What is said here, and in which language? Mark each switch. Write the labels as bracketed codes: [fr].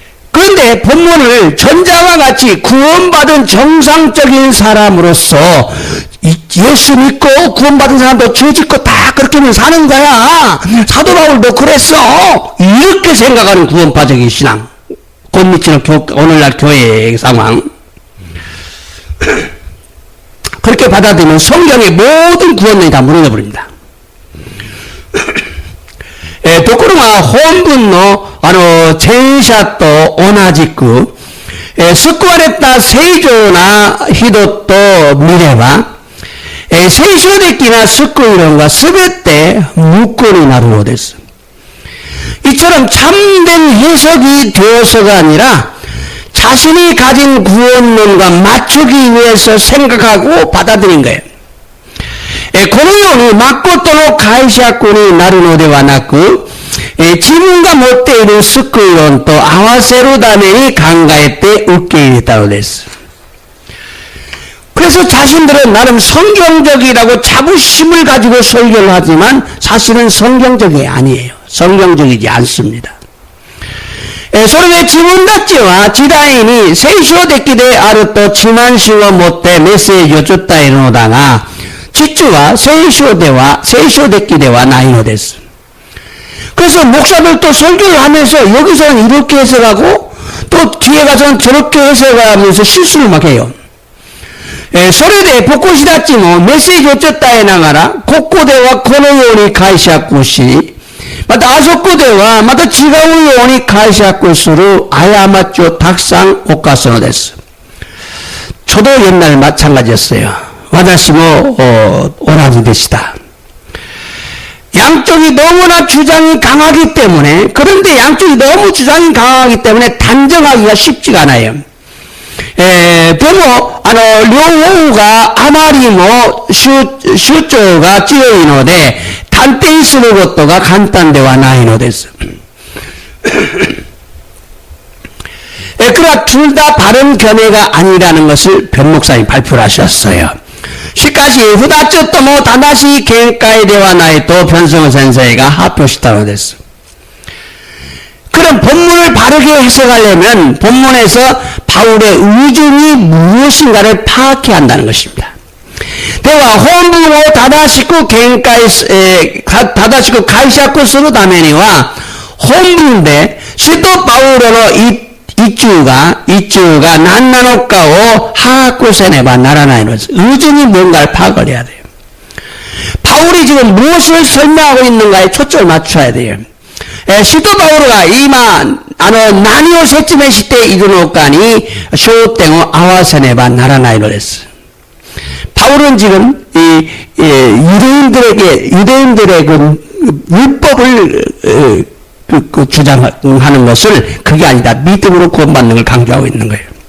[ko] 그런데 본문을 전자와 같이 구원받은 정상적인 사람으로서 예수 믿고 구원받은 사람도 죄 짓고 다 그렇게는 사는 거야. 사도 바울도 그랬어. 이렇게 생각하는 구원파적인 신앙. 곧 미치는 오늘날 교회의 상황. 그렇게 받아들이면 성경의 모든 구원론이 다 무너져버립니다. [ja] ところが本文の前者と同じく、救われた正常な人と見れば、聖書的な救い論がすべて無効になるのです。 [ko] 이처럼 참된 해석이 되어서가 아니라 자신이 가진 구원론과 맞추기 위해서 생각하고 받아들인 거예요. [ja] このように誠の解釈になるのではなく、自分が持っている救い論と合わせるために考えて受け入れたのです。 [ko] 그래서 자신들은 나름 성경적이라고 자부심을 가지고 설교를 하지만 사실은 성경적이 아니에요. 성경적이지 않습니다. [ja] それで自分たちは時代に聖書的であると自慢心を持ってメッセージを伝えるのだが、実は聖書的ではないのです。 [ko] 그래서 목사들도 설교를 하면서 여기서는 이렇게 해석하고 또 뒤에 가서는 저렇게 해석하면서 실수를 막 해요. [ja] それで牧師たちもメッセージを伝えながら、ここではこのように解釈し、またあそこではまた違うように解釈する過ちをたくさん犯すのです。 [ko] 저도 옛날 마찬가지였어요. [ja] 私も同じでした。 [ko] 양쪽이 너무나 주장이 강하기 때문에, 그런데 양쪽이 너무 주장이 강하기 때문에 단정하기가 쉽지가 않아요. [ja] でも、両方があまりも主張が強いので、断定することが簡単ではないのです。 [ko] 그러나 둘 다 바른 견해가 아니라는 것을 변 목사님이 발표를 하셨어요. [ja] しかし、二つとも正しい見解ではないと변성호先生が発表したのです。 [ko] 그럼 본문을 바르게 해석하려면 본문에서 바울의 의중이 무엇인가를 파악해야 한다는 것입니다. [ja] では本文を正しく解釈するためには本文で使徒パウロの意中が何なのかを把握せねばならないのです。 [ko] 의중이 뭔가를 파악을 해야 돼요. 바울이 지금 무엇을 설명하고 있는가에 초점을 맞춰야 돼요. [ja] 使徒パウロが今何を説明しているのかに焦点を合わせねばならないのです。 [ko] 바울은 지금 유대인들의 그 율법을 주장하는 것을 그게 아니다. 믿음으로 구원받는 걸 강조하고 있는 거예요.